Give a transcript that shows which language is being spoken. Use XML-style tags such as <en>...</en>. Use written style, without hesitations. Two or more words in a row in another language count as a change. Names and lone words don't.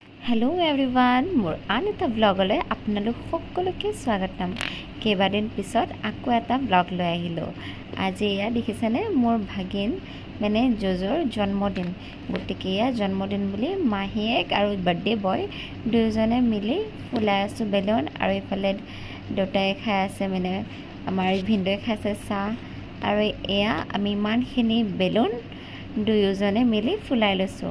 <en>Hello everyone</en> <as>মোৰ আন এটা ব্লগলৈ আপোনালোক সকলোকে স্বাগতম। কেইবাদিন পিছত आको एटा ब्लग লৈ আহিলো। আজি ইয়া দেখিছেনে মোৰ ভাগিন মানে জোজোৰ জন্মদিন। গতিকে ইয়া जन्मदिन বুলি মাহিয়েক আৰু বাৰ্থডে বয় দুজনে মিলি ফুলাই আছো বেলুন আৰু ইফালে দুটাই খাই আছে মানে আমাৰ ভিন্দই খাইছে চাহ আৰু ইয়া আমি ইমানখিনি বেলুন দুজনে মিলি ফুলাই লৈছো।</as>